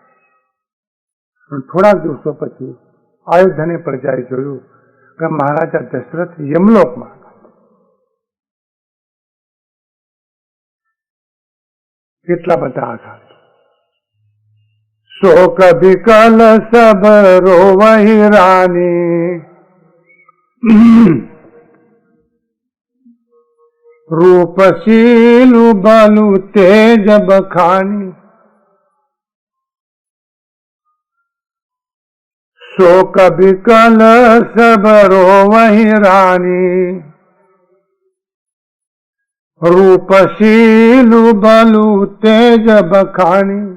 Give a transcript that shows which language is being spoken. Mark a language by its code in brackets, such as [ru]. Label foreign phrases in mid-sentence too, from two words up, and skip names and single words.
[gu] થોડાક દિવસો પછી અયોધ્યાની પ્રજાએ જોયું કે મહારાજા દશરથ યમલોકમાં. કેટલા બધા આઘાત. [awa] शोक विकल सब रोवहि रानी, रूपशीलु बलु तेज बखानी। शोक विकल सब रोवहि रानी, रूपशीलु बलु तेज बखानी।